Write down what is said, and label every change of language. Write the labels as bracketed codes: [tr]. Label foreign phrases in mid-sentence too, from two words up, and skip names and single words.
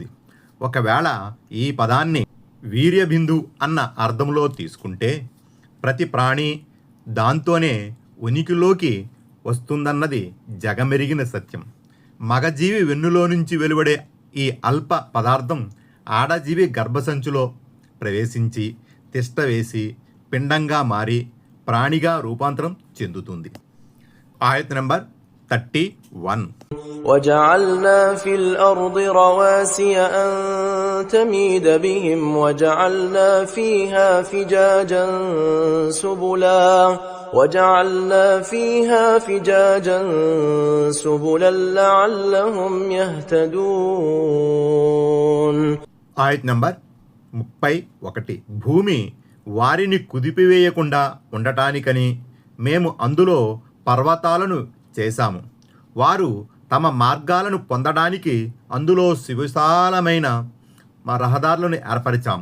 [te] ఒకవేళ ఈ పదాన్ని వీర్యబిందు అన్న అర్థంలో తీసుకుంటే ప్రతి ప్రాణి దాంతోనే ఉనికిలోకి వస్తుందన్నది జగమెరిగిన సత్యం. మగజీవి వెన్నులో నుంచి వెలువడే ఈ అల్ప పదార్థం ఆడజీవి గర్భసంచులో ప్రవేశించి తిష్టవేసి పిండంగా మారి ప్రాణిగా రూపాంతరం చెందుతుంది. ఆయత్ నంబర్ 31. [ar] وجعلنا في الأرض رواسي أن تميد بهم وجعلنا فيها فجاجا سبلا لعلهم يهتدون. [te] ఆయత్ నంబర్ 31. భూమి వారిని కుదిపివేయకుండా ఉండటానికని మేము అందులో పర్వతాలను చేశాము. వారు తమ మార్గాలను పొందడానికి అందులో సువిశాలమైన రహదారులను ఏర్పరిచాము.